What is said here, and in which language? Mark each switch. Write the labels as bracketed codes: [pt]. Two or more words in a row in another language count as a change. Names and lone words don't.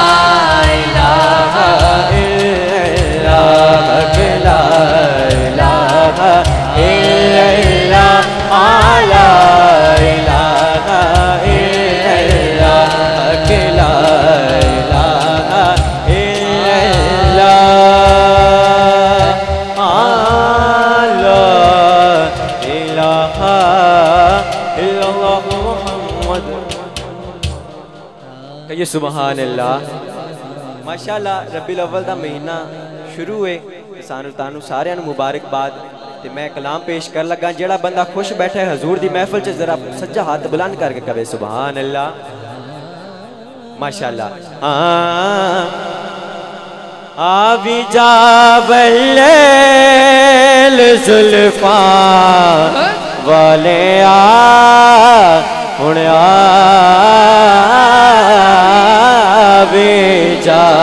[ar] إله إلا الله لا إله إلا الله لا إله إلا الله لا إله إلا الله لا إله إلا الله محمد. [pa] کہیے [ar] سبحان اللہ. [pa] ماشاءاللہ ربیع الاول دا مہینہ شروع ہے، سانوں تانوں ساریاں نوں مبارکباد. تے میں کلام پیش کر لگا، جیہڑا بندہ خوش بیٹھا ہے حضور دی محفل چ ذرا سجا ہاتھ بلند کر کے کہے [ar] سبحان اللہ. [pa] माशाअल्लाह। آوی جا بلے ال زلفاں والے آ ہن آوے جا.